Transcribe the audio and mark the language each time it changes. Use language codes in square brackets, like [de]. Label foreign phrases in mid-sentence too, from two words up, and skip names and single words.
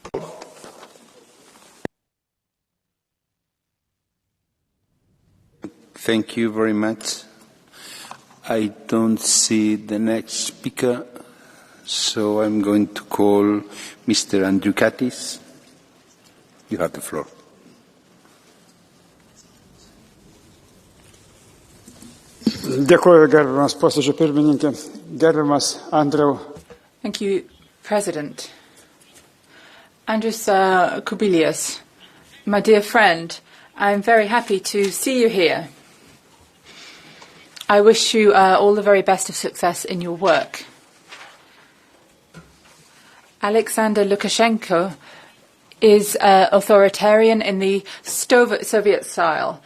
[en] Thank you very much. I don't see the next speaker, so I'm going to call Mr. Andriukaitis. You have the floor. [lt] Dėkuoju, gerbiamas posėdžio pirmininkė, gerbiamas Andriau. [en] Thank you, President. Andrius Kubilius, my dear friend, I'm very happy to see you here. I wish you all the very best of success in your work. Alexander Lukashenko is authoritarian in the Soviet style.